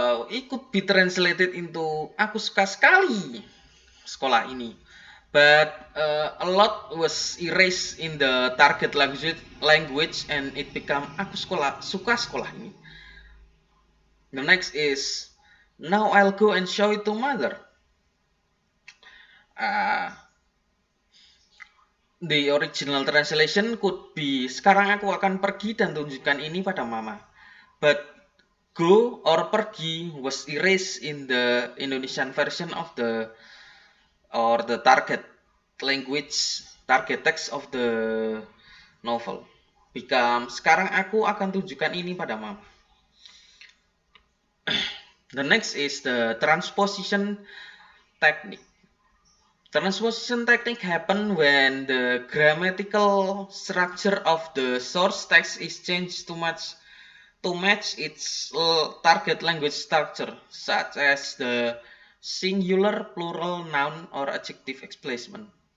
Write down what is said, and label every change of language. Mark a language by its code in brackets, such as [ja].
[en] It could be translated into [id] aku suka sekali sekolah ini. [en] But a lot was erased in the target language and it become [id] aku suka sekolah ini. [en] The next is now I'll go and show it to mother. The original translation could be [id] sekarang aku akan pergi dan tunjukkan ini pada mama. [en] But go or pergi was erased in the Indonesian version of the target language, target text of the novel. [id] Become sekarang aku akan tunjukkan ini pada mama. [en] The next is the transposition technique. Transposition technique happen when the grammatical structure of the source text is changed to match its target language structure, such as the singular, plural, noun, or adjective displacement.